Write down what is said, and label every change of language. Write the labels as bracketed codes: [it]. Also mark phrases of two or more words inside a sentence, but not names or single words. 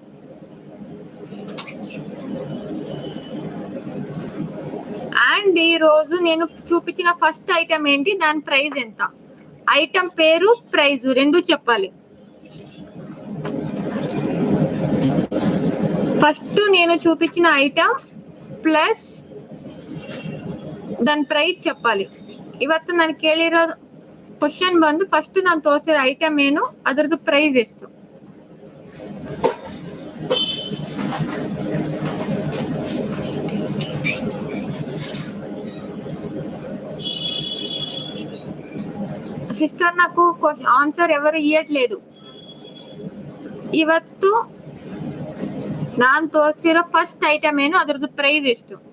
[te] అండ్ ఈరోజు నేను చూపించిన [en] first item [te] ఏంటి, దాని ప్రైస్ ఎంత, ఐటమ్ పేరు ప్రైస్ రెండు చెప్పాలి. ఫస్ట్ నేను చూపించిన ఐటమ్ ಪ್ಲಸ್ దాని ಪ್ರೈಸ್ చెప్పాలి. [kn] ಇವತ್ತು ನಾನು ಕೇಳಿರೋ ಕ್ವಶನ್ ಬಂದು ಫಸ್ಟ್ ನಾನು ತೋರಿಸಿರೋ ಐಟಮ್ ಏನು, ಅದರದ್ದು ಪ್ರೈಸ್ ಎಷ್ಟು. [te] సిస్టర్ నాకు ఆన్సర్ ఎవరు ఇవ్వట్లేదు. [kn] ಇವತ್ತು ನಾನು ತೋರಿಸಿರೋ [en] first item [kn] ಏನು, ಅದರದ್ದು ಪ್ರೈಸ್ ಎಷ್ಟು.